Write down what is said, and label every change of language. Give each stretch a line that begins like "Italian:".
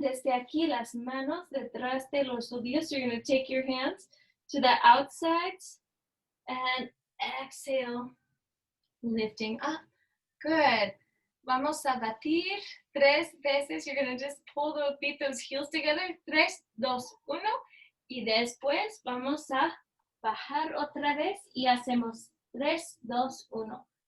Spanish: Desde aquí, las manos detrás de los tobillos.
English: You're going to take your hands to the outsides and exhale, lifting up. Good.
Spanish: Vamos a batir 3 veces.
English: You're going to just pull those heels together. 3, 2, 1.
Spanish: Y después vamos a bajar otra vez y hacemos 3, 2, 1.